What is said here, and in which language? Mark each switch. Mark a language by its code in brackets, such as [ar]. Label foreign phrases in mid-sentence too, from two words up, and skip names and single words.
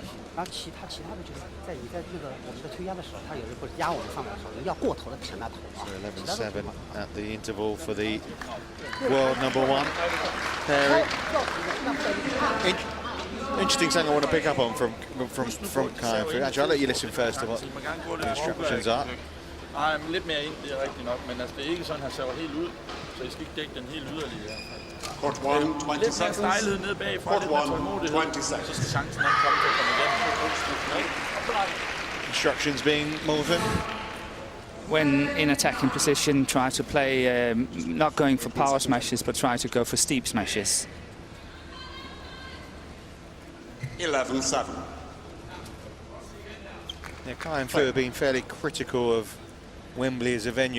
[en] So 11-7 at the interval for the world #1 pairing. Interesting thing I want to pick up on from Haifeng Fu. Actually, I'll let you listen first to what the instructions are. [da] Nej, lidt mere ind, det er rigtigt nok, men altså, det er ikke sådan, han saver helt ud, så I skal ikke dække den helt yderligere. [en] Court 1, 20 [da] Lidt mere [en] seconds. [da] stejlighed nede bagfra, [en] Court [da] lidt mere [en] 1, [da] tålmodighed, [en] 20 [da] så [en] seconds. [da] skal chancen nok komme til at komme igennem. [en] Instructions being Morten. When in attacking position, try to play, not going for power smashes, but try to go for steep smashes. 11-7. Yeah, Haifeng Fu have been fairly critical of Wembley as a venue.